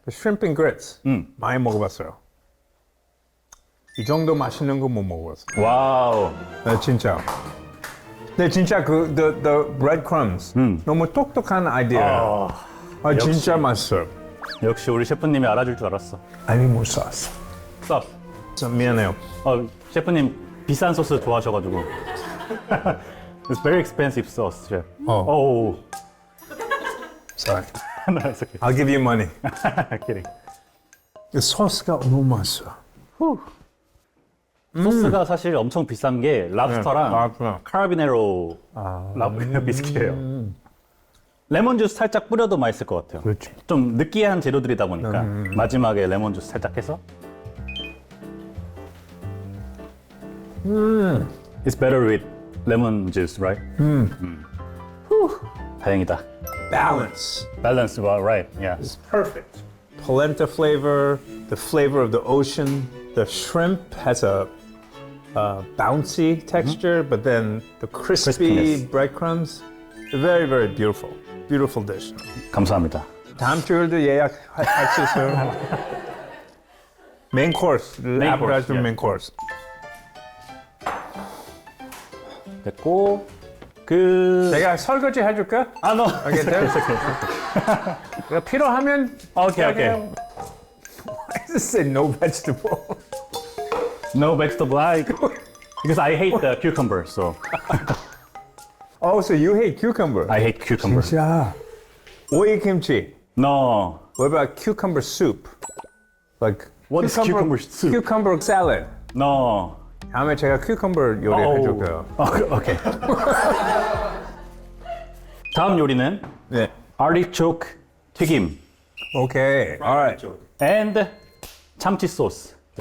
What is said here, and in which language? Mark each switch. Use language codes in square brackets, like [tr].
[ko] shrimp and grits 많이 먹어봤어요. 이 정도 맛있는 거 못 먹어봤어요. 와우. 네, 진짜. 네, 진짜 그 [en] the breadcrumbs [ko] 너무 똑똑한 아이디어예요. 진짜 맛있어요. 역시 우리 셰프님이 알아줄 줄 알았어. 아니 못 샀어. 소스. 미안해요. 셰프님 비싼 소스 좋아하셔가지고. [en] It's very expensive sauce, chef. Oh. Sorry. No, it's okay. I'll give you money. Kidding. [ko] 이 소스가 너무 맛있어. 소스가 사실 엄청 비싼 게 랍스터랑 랍스터. 카라비네로 비스킷이에요. 레몬 주스 살짝 뿌려도 맛있을 것 같아요. 그렇지. 좀 느끼한 재료들이다 보니까 마지막에 레몬 주스 살짝 해서. [en] It's better with lemon juice, right? [ko] 다행이다. [en] balance. Balance, well, right? Yeah. It's perfect. Polenta flavor, the flavor of the ocean. The shrimp has a bouncy texture, but then the crispy Crispiness. breadcrumbs. Very, very beautiful. Beautiful dish. [ko] 감사합니다. 다음 주에도 예약할 수 있어요. [en] Main course, appetizer, yeah. main course. [ko] 됐고 그 내가 설거지 해줄까? [en] 아, no. [ko] 오케이, 됐어. 내가 필요하면. [en] 오케이. Why does it say no vegetable? No vegetable. Because I hate the cucumber, so Oh, so you hate cucumber? I hate cucumber. [ko] 진짜. 오이 kimchi. [en] No. What about cucumber soup? Like What is cucumber soup? Cucumber salad. No. [ko] 다음에 제가 cucumber 요리 해줄게요. [en] 오케이. [ko] 다음 요리는 네. artichoke 튀김 [en] 오케이. Alright. [ko] and 참치 소스.